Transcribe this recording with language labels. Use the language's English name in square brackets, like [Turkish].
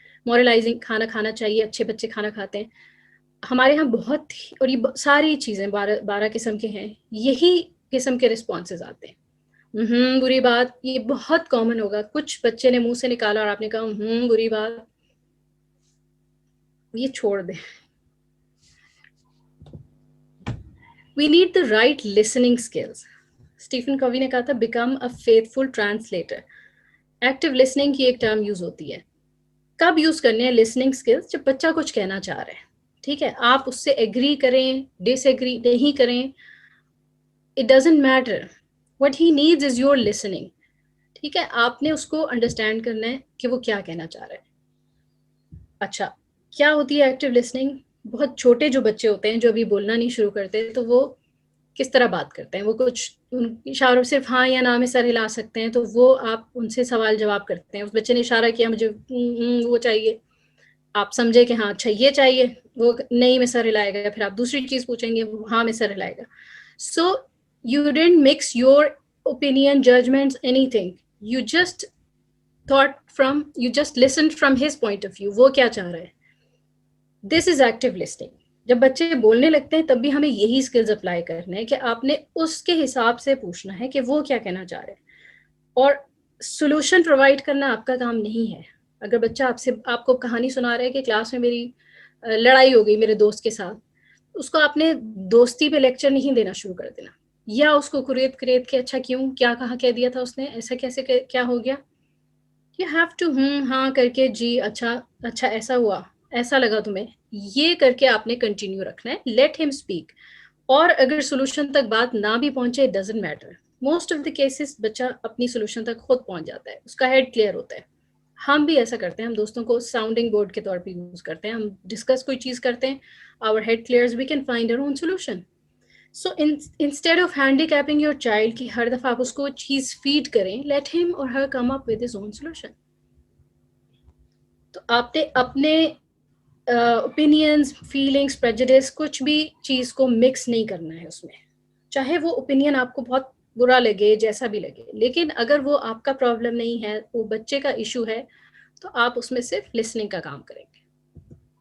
[Urdu] Moralising, کھانا کھانا چاہیے, اچھے بچے کھانا کھاتے ہیں. ہمارے ہاں بہت, اور یہ ساری چیزیں 12 قسم کے ہیں, یہی قسم کے رسپانسز آتے ہیں. بری بات, یہ بہت کامن ہوگا. کچھ بچے نے منہ سے نکالا اور آپ نے کہا بری بات, یہ چھوڑ دیں. [English] We need the right listening skills. [Urdu] Stephen کوی نے کہا تھا [English] become a faithful translator. [Urdu] Active listening کی ایک ٹرم یوز ہوتی ہے. کب یوز کرنے ہیں لسننگ اسکلس؟ جب بچہ کچھ کہنا چاہ رہا ہے, ٹھیک ہے, آپ اس سے ایگری کریں, ڈس ایگری نہیں کریں, [English] It doesn't matter. What he needs is your listening. [Urdu] ٹھیک ہے, آپ نے اس کو انڈرسٹینڈ کرنا ہے کہ وہ کیا کہنا چاہ رہا ہے. اچھا, کیا ہوتی ہے ایکٹیو لسننگ؟ بہت چھوٹے جو بچے ہوتے ہیں جو ابھی بولنا نہیں شروع کرتے, تو وہ کس طرح بات کرتے ہیں؟ وہ کچھ اشاروں صرف ہاں یا نہ میں سر ہلا سکتے ہیں, تو وہ آپ ان سے سوال جواب کرتے ہیں. اس بچے نے اشارہ کیا مجھے وہ چاہیے, آپ سمجھے کہ ہاں اچھا یہ چاہیے, وہ نہیں میں سر ہلائے گا, پھر آپ دوسری چیز پوچھیں گے, ہاں میں سر ہلائے گا. [English] So you don't mix your opinion, judgments, anything. You just you just listened from his point of view, [Urdu] وہ کیا چاہ رہا ہے. [English] This is active listening. [Urdu] جب بچے بولنے لگتے ہیں تب بھی ہمیں یہی اسکلز اپلائی کرنے ہیں کہ آپ نے اس کے حساب سے پوچھنا ہے کہ وہ کیا کہنا چاہ رہے ہیں, اور سولوشن پرووائڈ کرنا آپ کا کام نہیں ہے. اگر بچہ آپ کو کہانی سنا رہا ہے کہ کلاس میں میری لڑائی ہو گئی میرے دوست کے ساتھ, اس کو آپ نے دوستی پہ لیکچر نہیں دینا شروع کر دینا, یا اس کو کریت کے اچھا کیوں, کیا کہا, کہہ دیا تھا اس نے, ایسا کیسے, کیا ہو گیا. [English] You have to [Urdu] ہاں کر کے, جی اچھا ایسا ہوا, ایسا لگا تمہیں, یہ کر کے آپ نے کنٹینیو رکھنا ہے. لیٹ ہم اسپیک. اور اگر سولوشن تک بات نہ بھی پہنچے, [English] it doesn't matter. [Urdu] Most of the cases بچہ اپنی سولوشن تک خود پہنچ جاتا ہے, اس کا ہیڈ کلیئر ہوتا ہے. ہم بھی ایسا کرتے ہیں, ہم دوستوں کو ساؤنڈنگ بورڈ کے طور پہ یوز کرتے ہیں. ہم ڈسکس کوئی چیز کرتے ہیں, [English] our head clears, we can find our own solution. So instead of handicapping your child [Urdu] کہ ہر دفعہ آپ اس کو چیز فیڈ کریں, [English] let him or her come up with his own solution. [Urdu] تو آپ نے اپنے اوپینینز, فیلنگس, پریجوڈس, کچھ بھی چیز کو مکس نہیں کرنا ہے اس میں. چاہے وہ اوپینین آپ کو بہت برا لگے, جیسا بھی لگے, لیکن اگر وہ آپ کا پرابلم نہیں ہے, وہ بچے کا ایشو ہے, تو آپ اس میں صرف لسننگ کا کام کریں گے.